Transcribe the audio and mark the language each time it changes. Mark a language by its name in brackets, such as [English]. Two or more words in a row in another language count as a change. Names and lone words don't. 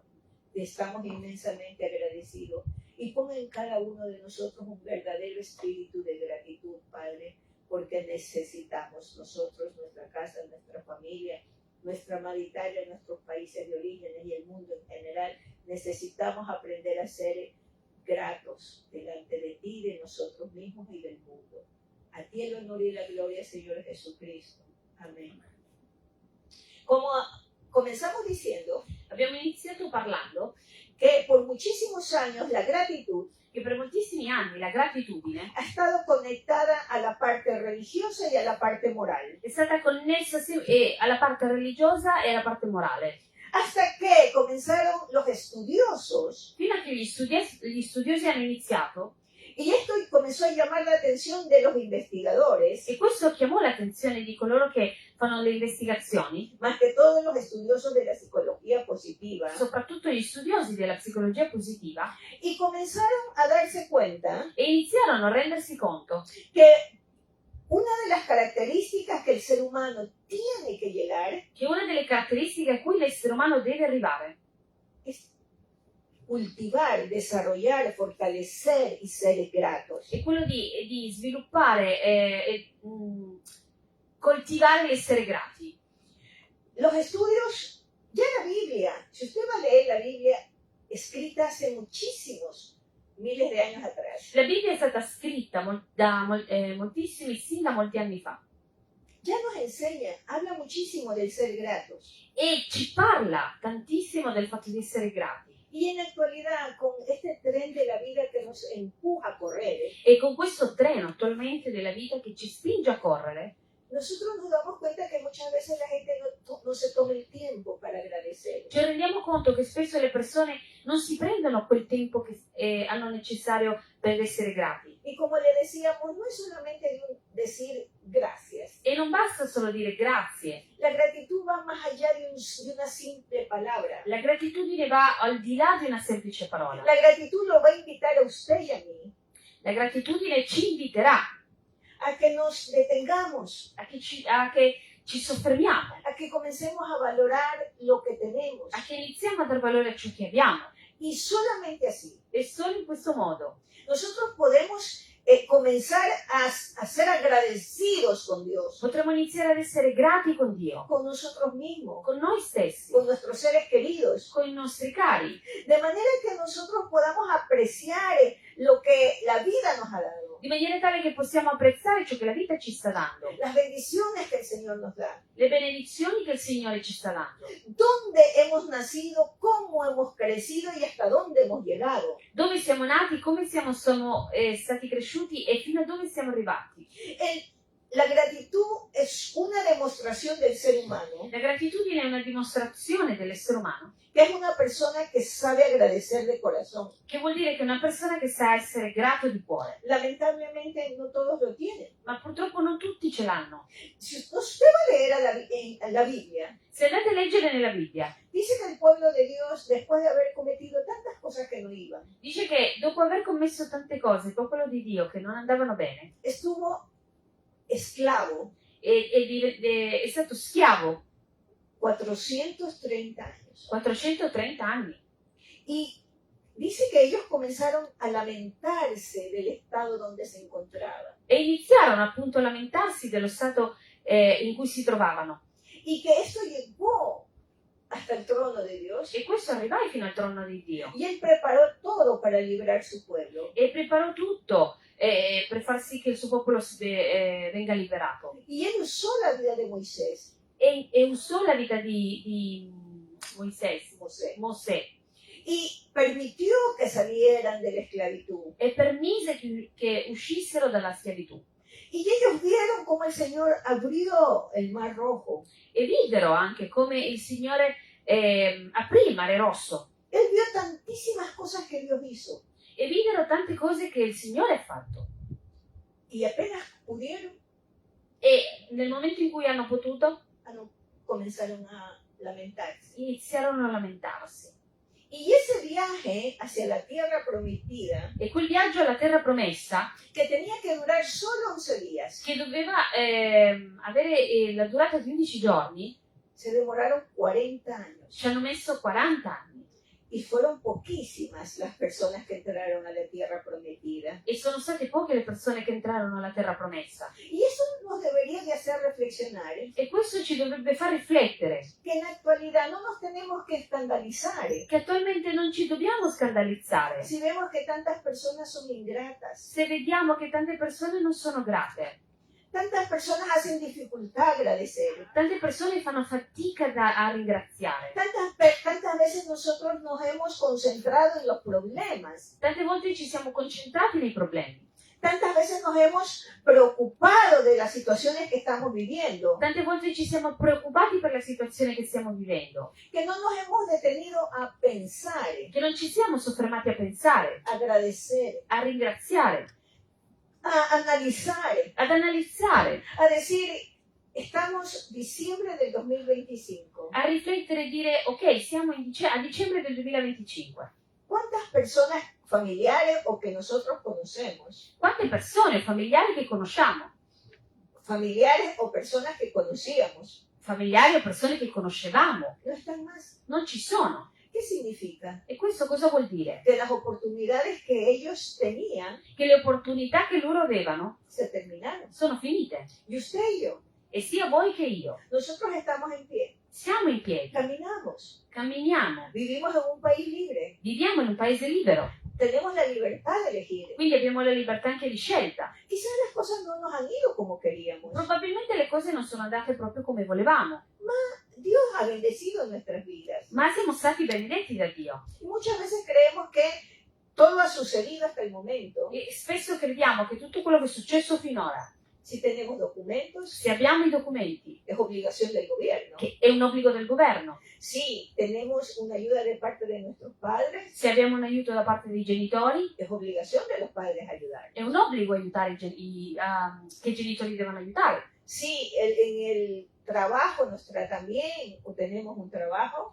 [Spanish] Te estamos inmensamente agradecidos. Y pon en cada uno de nosotros un verdadero espíritu de gratitud, Padre, porque necesitamos nosotros, nuestra casa, nuestra familia, nuestra Maritaria, nuestros países de orígenes y el mundo en general, necesitamos aprender a ser gratos delante de ti, de nosotros mismos y del mundo. A ti el honor y la gloria, Señor Jesucristo. Amén. Como comenzamos diciendo, [Italian] Abbiamo iniziato parlando [Spanish] que por muchísimos años la gratitud [Italian] che per moltissimi anni la gratitudine [Spanish] ha estado conectada a la parte religiosa y a la parte moral. [Italian] è stata connessa alla parte religiosa e alla parte morale. [Spanish] Hasta que comenzaron los estudiosos, [Italian] Fino a che gli studiosi hanno iniziato, [Spanish] y esto comenzó a llamar la atención de los investigadores, [Italian] e questo chiamò l'attenzione di coloro che fanno le investigazioni, [Spanish] más que todos los estudiosos de la psicología positiva, [Italian] soprattutto gli studiosi della psicologia positiva, [Spanish] y comenzaron a darse cuenta [Italian] e iniziarono a rendersi conto [Spanish] que una de las características que el ser humano tiene que llegar [Italian] che una delle caratteristiche a cui l'essere umano deve arrivare [Spanish] es cultivar, desarrollar, fortalecer y ser gratos. [Italian] è quello di sviluppare e coltivare l'essere grati. [Spanish] Los estudios, ya la Biblia, si usted va a leer la Biblia escrita hace muchísimos miles de años atrás, [Italian] La Bibbia è stata scritta moltissimi, sin da molti anni fa, [Spanish] ya nos enseña, habla muchísimo del ser gratos. [Italian] e ci parla tantissimo del fatto di essere grati. [Spanish] Y en la actualidad, con este tren de la vida que nos empuja a correr, [Italian] E con questo treno attualmente della vita che ci spinge a correre, [Spanish] nosotros nos damos cuenta que muchas veces la gente no se toma el tiempo para agradecer. [Italian] Ci rendiamo conto che spesso le persone non si prendono quel tempo che hanno necessario per essere grati. [Spanish] Y como le decíamos, no es solamente decir gracias. [Italian] E non basta solo dire grazie. [Spanish] La gratitud va más allá de una simple palabra. [Italian] La gratitudine va al di là di una semplice parola. [Spanish] La gratitud lo va a invitar a usted y a mí [Italian] La gratitudine ci inviterà [Spanish] a que nos detengamos, [Italian] a che ci soffermiamo, [Spanish] a que comencemos a valorar lo que tenemos. [Italian] a che iniziamo a dar valore a ciò che abbiamo. [Spanish] Y solamente así, [Italian] E solo in questo modo [Spanish] nosotros podemos comenzar a ser agradecidos con Dios, [Italian] potremo iniziare ad essere grati con Dio, [Spanish] con nosotros mismos, [Italian] con noi stessi, [Spanish] con nuestros seres queridos, [Italian] con i nostri cari, [Spanish] de manera que nosotros podamos apreciar lo que la vida nos ha dado, [Italian] di maniera tale che possiamo apprezzare ciò che la vita ci sta dando, [Spanish] las bendiciones que el Señor nos da, [Italian] le benedizioni che il Signore ci sta dando, [Spanish] dónde hemos nacido, cómo hemos crecido y hasta dónde hemos llegado. [Italian] dove siamo nati, come siamo stati cresciuti e fino a dove siamo arrivati. [Spanish] La gratitud es una demostración del ser humano, [Italian] La gratitudine è una dimostrazione dell'essere umano, [Spanish] que es una persona que sabe agradecer de corazón. [Italian] che vuol dire che è una persona che sa essere grato di cuore, [Spanish] Lamentablemente no todos lo tienen. [Italian] ma purtroppo non tutti ce l'hanno. [Spanish] Si usted va a leer en la Biblia, [Italian] Se andate a leggere nella Bibbia, [Spanish] dice que el pueblo de Dios, después de haber cometido tantas cosas que no iban, [Italian] dice che dopo aver commesso tante cose, il popolo di Dio che non andavano bene, [Spanish] estuvo esclavo [Italian] è stato schiavo [Spanish] 430 años. [Italian] 430 anni. [Spanish] Y dice que ellos comenzaron a lamentarse del estado donde se encontraban. [Italian] E iniziarono appunto a lamentarsi dello stato in cui si trovavano. [Spanish] Y que esto llegó hasta el trono de Dios. [Italian] E questo arrivò fino al trono di Dio. [Spanish] Y él preparó todo para librar su pueblo. [Italian] E preparò tutto per far sì che il suo popolo venga liberato. [Spanish] Y él usó la vida de Moisés. [Italian] E usò la vita di Mosè. [Spanish] Y permitió que salieran de la esclavitud. [Italian] E permise che uscissero dalla schiavitù. [Spanish] Y ellos vieron cómo el Señor abrió el Mar Rojo. [Italian] E videro anche come il Signore aprì il Mare Rosso. [Spanish] Él vio tantísimas cosas que Dios hizo. [Italian] E videro tante cose che il Signore ha fatto. [Spanish] Y apenas pudieron, [Italian] E nel momento in cui hanno potuto, [Spanish] comenzaron a lamentarse. [Italian] iniziarono a lamentarsi. [Spanish] Y ese viaje hacia la tierra prometida, [Italian] E quel viaggio alla terra promessa, [Spanish] que tenía que durar solo 11 días, [Italian] che doveva avere la durata di 11 giorni, [Spanish] se demoraron 40 años. [Italian] ci hanno messo 40 anni. [Spanish] Y fueron poquísimas las personas que entraron a la tierra prometida. [Italian] E sono state poche le persone che entrarono alla terra promessa. [Spanish] Y eso nos debería de hacer reflexionar, [Italian] E questo ci dovrebbe far riflettere [Spanish] que en la actualidad no nos tenemos que escandalizar [Italian] che attualmente non ci dobbiamo scandalizzare [Spanish] si vemos que tantas personas son ingratas. [Italian] se vediamo che tante persone non sono grate. [Spanish] Tantas personas hacen dificultad a agradecer. [Italian] Tante persone fanno fatica a ringraziare. [Spanish] Tantas veces nosotros nos hemos concentrado en los problemas. [Italian] Tante volte ci siamo concentrati nei problemi. [Spanish] Tantas veces nos hemos preocupado de las situaciones que estamos viviendo, [Italian] Tante volte ci siamo preoccupati per la situazione che stiamo vivendo, [Spanish] que no nos hemos detenido a pensar, [Italian] che non ci siamo soffermati a pensare, [Spanish] a agradecer, [Italian] a ringraziare, [Spanish] a analizar, [Italian] ad analizzare, [Spanish] a decir, estamos diciembre del 2025. [Italian] a riflettere e dire ok, siamo a dicembre del 2025. [Spanish] ¿Cuántas personas familiares o que nosotros conocemos, [Italian] Quante persone, familiari che conosciamo, [Spanish] familiares o personas que conocíamos, [Italian] familiari o persone che conoscevamo, [Spanish] no están más? [Italian] non ci sono? [Spanish] ¿Qué significa? [Italian] E questo cosa vuol dire? [Spanish] Que las oportunidades que ellos tenían [Italian] Che le opportunità che loro avevano [Spanish] se terminaron. [Italian] sono finite. [Spanish] Y usted y yo, [Italian] E sia voi che io [Spanish] nosotros estamos en pie, [Italian] siamo in piedi, [Spanish] caminamos, [Italian] camminiamo, [Spanish] vivimos en un país libre, [Italian] viviamo in un paese libero, [Spanish] tenemos la libertad de elegir. [Italian] quindi abbiamo la libertà anche di scelta. [Spanish] Quizás las cosas no nos han ido como queríamos. [Italian] Probabilmente le cose non sono andate proprio come volevamo, [Spanish] Dios ha bendecido nuestras vidas. [Italian] ma siamo stati benedetti da Dio. [Spanish] Y muchas veces creemos que todo ha sucedido hasta el momento [Italian] E spesso crediamo che tutto quello che è successo finora [Spanish] si tenemos documentos, [Italian] se abbiamo i documenti, [Spanish] es obligación del gobierno. [Italian] che è un obbligo del governo, [Spanish] Si tenemos una ayuda de parte de nuestros padres, [Italian] se abbiamo un aiuto da parte dei genitori, [Spanish] es obligación de los padres ayudar. [Italian] è un obbligo aiutare che i genitori devono aiutare. [Spanish] Si en el trabajo nos tratan bien o tenemos un trabajo,